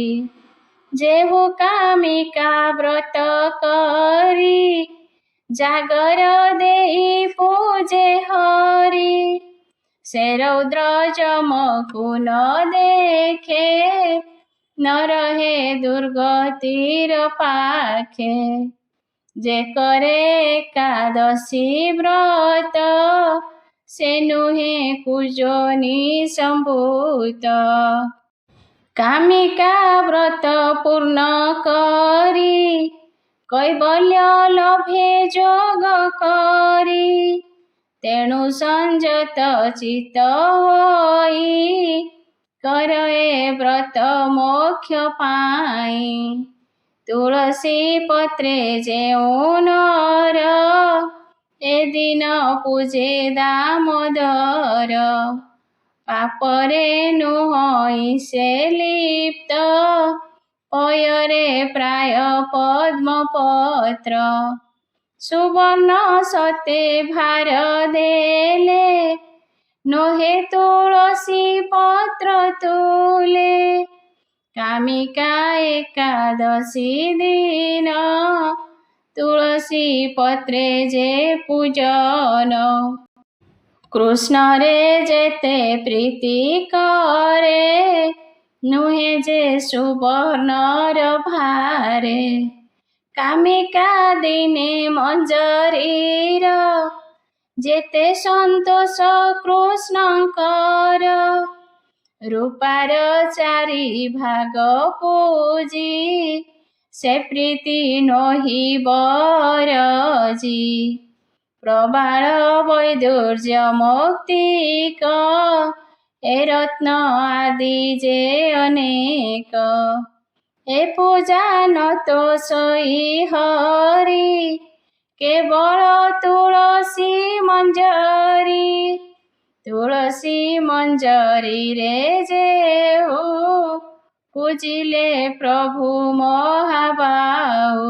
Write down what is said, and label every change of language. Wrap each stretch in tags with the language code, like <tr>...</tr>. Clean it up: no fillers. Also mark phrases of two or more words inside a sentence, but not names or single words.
<or>ଜେହୁ କାମିକା ବ୍ରତ କରି ଜାଗର ଦେଇ ପୂଜେ ହରି। ସେ ରୌଦ୍ର ଚମକୁ ନ ଦେଖେ ନ ରହେ ଦୁର୍ଗତିର ପାଖେ। ଯେ କରେ ଏକାଦଶୀ ବ୍ରତ ସେ ନୁହେ କୁଯୋନି ସମ୍ଭୂତ। କାମିକା ବ୍ରତ ପୂର୍ଣ୍ଣ କରି କୈବଲ୍ୟ ଲଭେ ଯୋଗ କରି। ତେଣୁ ସଂଯତ ଚିତ୍ତ ହୋଇ କରେ ବ୍ରତ ମୋକ୍ଷ ପାଇ। ତୁଳସୀ ପତ୍ରେ ଯେଉ ନର ଏ ଦିନ ପୂଜେ ଦାମୋଦର। ପାପରେ ନୁହଇ ସେ ଲିପ୍ତ ପୟରେ ପ୍ରାୟ ପଦ୍ମପତ୍ର। ସୁବର୍ଣ୍ଣ ସତେ ଭାର ଦେଲେ ନୋହେ ତୁଳସୀ ପତ୍ର ତୁଲେ। କାମିକା ଏକାଦଶୀ ଦିନ ତୁଳସୀ ପତ୍ରେ ଯେ ପୂଜନ। କୃଷ୍ଣ ରେ ଯେତେ ପ୍ରୀତି କରେ ନୁହେ ଯେ ସୁବର୍ଣ୍ଣର ଭାରେ। କାମିକା ଦିନେ ମଞ୍ଜରୀର ଯେତେ ସନ୍ତୋଷ କୃଷ୍ଣକର। ରୂପାର ଚାରି ଭାଗ ପୂଜି ସେ ପ୍ରୀତି ନହି ବରଜି। ପ୍ରବାଳ ବୈଦୁର୍ଯ୍ୟ ମୌକ୍ତିକ ଏ ରତ୍ନ ଆଦି ଯେ ଅନେକ। ଏ ପୂଜା ନ ତୋ ସୋଇ ହରି କେବଳ ତୁଳସୀ ମଞ୍ଜରୀ। ତୁଳସୀ ମଞ୍ଜରୀ ରେ ଯେହୁ ପୂଜିଲେ ପ୍ରଭୁ ମହାବାହୁ।</or>